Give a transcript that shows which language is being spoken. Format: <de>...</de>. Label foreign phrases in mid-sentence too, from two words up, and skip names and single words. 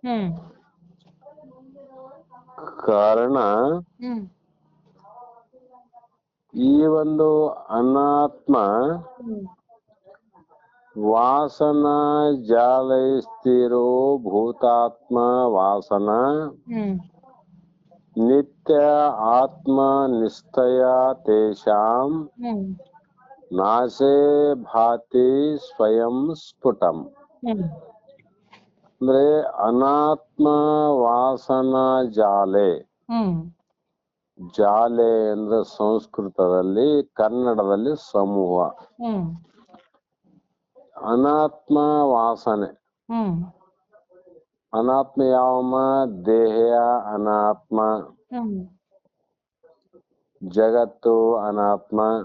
<kn>ಕಾರಣ ಈ ಒಂದು</kn> <sa>ಅನಾತ್ಮ ವಾಸನ ಜಾಲೈಸ್ತಿರೋ ಭೂತಾತ್ಮ ವಾಸನ ನಿತ್ಯ ಆತ್ಮ ನಿಶ್ಚಯ ತೇಷಾಂ ನಾಶೇ ಭಾತಿ ಸ್ವಯಂ ಸ್ಫುಟಂ. ಅಂದ್ರೆ ಅನಾತ್ಮ ವಾಸನ ಜಾಲೆ.</sa> <kn>ಜಾಲೆ ಅಂದ್ರೆ ಸಂಸ್ಕೃತದಲ್ಲಿ, ಕನ್ನಡದಲ್ಲಿ ಸಮೂಹ. ಅನಾತ್ಮ ವಾಸನೆ. ಅನಾತ್ಮ ಯಾವಮ್ಮ? ದೇಹ ಅನಾತ್ಮ, ಜಗತ್ತು ಅನಾತ್ಮ.</kn>